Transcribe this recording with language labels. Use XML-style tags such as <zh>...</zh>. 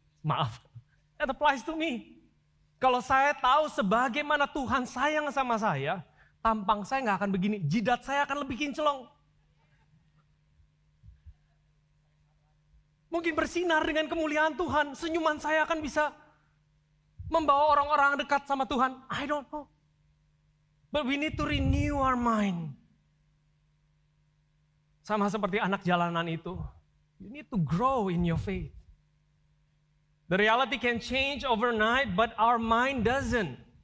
<id>Maaf,</id> <en>that applies to me.</en> <id>Kalau saya tahu sebagaimana Tuhan sayang sama saya, tampang saya nggak akan begini, jidat saya akan lebih kinclong. Mungkin bersinar dengan kemuliaan Tuhan, senyuman saya akan bisa membawa orang-orang dekat sama Tuhan.</id> <en>I don't know. But we need to renew our mind.</en> <id>Sama seperti anak jalanan itu.</id> <en>You need to grow in your faith. The reality can change overnight, but our mind doesn't.</en>